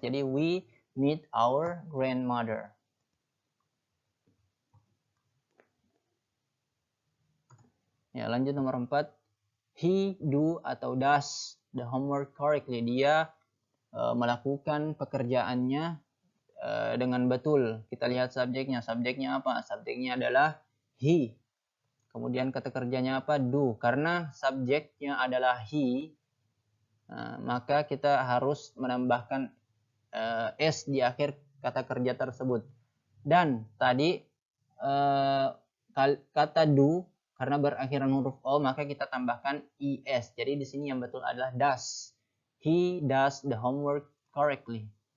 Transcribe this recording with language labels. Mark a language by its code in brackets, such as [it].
[id] Jadi [en] we meet our grandmother. [id] Ya, lanjut nomor 4. [en] He do [id] atau [en] does the homework correctly. [id] Dia melakukan pekerjaannya dengan betul. Kita lihat subjeknya. Subjeknya apa? Subjeknya adalah he. Kemudian kata kerjanya apa? Do. Karena subjeknya adalah he, maka kita harus menambahkan s di akhir kata kerja tersebut. Dan tadi kata do, karena berakhiran huruf o, maka kita tambahkan es. Jadi di sini yang betul adalah does. [en] He does the homework correctly.